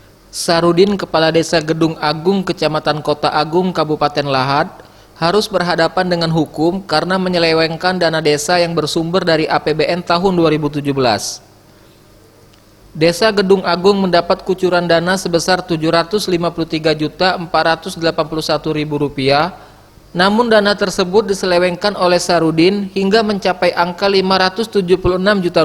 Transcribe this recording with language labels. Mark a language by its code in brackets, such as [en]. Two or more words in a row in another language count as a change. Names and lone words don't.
[id] Sarudin, Kepala Desa Gedung Agung, Kecamatan Kota Agung, Kabupaten Lahad, harus berhadapan dengan hukum karena menyelewengkan dana desa yang bersumber dari APBN tahun 2017. Desa Gedung Agung mendapat kucuran dana sebesar Rp753.481.000, namun dana tersebut diselewengkan oleh Sarudin hingga mencapai angka Rp576 juta.